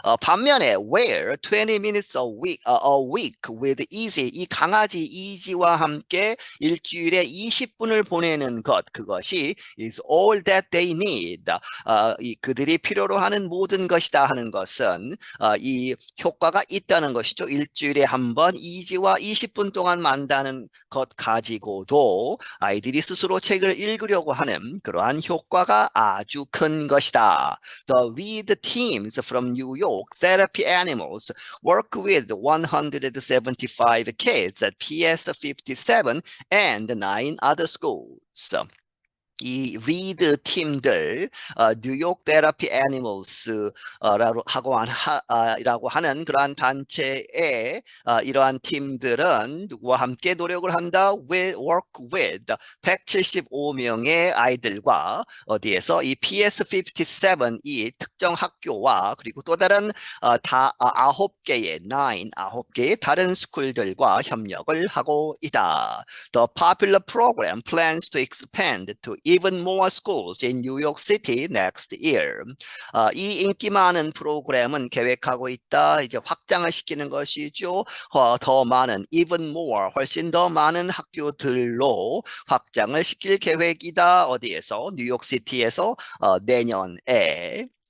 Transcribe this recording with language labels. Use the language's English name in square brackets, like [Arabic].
[Korean] 반면에 [English] where 20 minutes a week with easy [Korean] 이 강아지 이지와 함께 일주일에 20분을 보내는 것 그것이 [English] is all that they need [Korean] 그들이 필요로 하는 모든 것이다 하는 것은 이 효과가 있다는 것이죠. 일주일에 한 번 이지와 20분 동안 만다는 것 가지고도 아이들이 스스로 책을 읽으려고 하는 그러한 효과가 아주 큰 것이다. [English] The read teams from New York Therapy Animals work with 175 kids at PS 57 and 9 other schools. [Korean] 이 리드 팀들, 뉴욕 테라피 애니멀스 라고 하는 그러한 단체의 이러한 팀들은 누구와 함께 노력을 한다? [English] work with [Korean] 175명의 아이들과 어디에서 이 PS57 이 특정 학교와 그리고 또 다른 아홉 개의 다른 스쿨들과 협력을 하고 있다. [English] The popular program plans to expand to even more schools in New York City next year. [Korean] 이 인기 많은 프로그램은 계획하고 있다. 이제 확장을 시키는 것이죠. 더 많은, [English] even more, [Korean] 훨씬 더 많은 학교들로 확장을 시킬 계획이다. 어디에서? 뉴욕시티에서 내년에.